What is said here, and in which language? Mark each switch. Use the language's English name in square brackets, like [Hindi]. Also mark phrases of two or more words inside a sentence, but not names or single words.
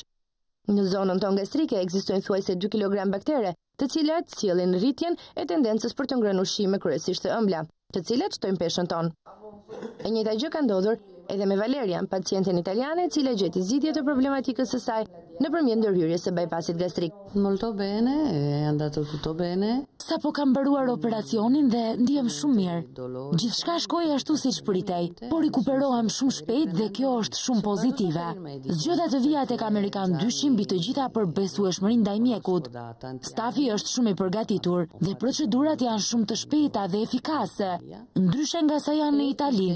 [Albanian] Në zonën tonë gastrike ekzistojnë thuajse 2 kg baktere, të cilat sjellin rritjen e tendencës për të ngrënë ushqime kryesisht të ëmbla, të cilat shtojnë peshën tonë. E njëjta gjë ka ndodhur Edhe me Valerian, pacienten italiane e cila gjeti zgjidhje të problematikës së saj nëpërmjet ndërhyrjes së bypassit gastrik. [Italian] Molto bene, è andato tutto bene. [Albanian] Sapo kam mbaruar operacionin dhe ndihem shumë mirë. Gjithçka shkoi ashtu siç pritej, por rikuperohem shumë shpejt dhe kjo është shumë pozitive. Zgjoda të vija tek Amerikan dyshim mbi të gjitha përbesueshmërinë ndaj mjekut. Stafi është shumë i përgatitur dhe procedurat janë shumë të shpejta dhe efikase, ndryshe nga sa janë në Itali.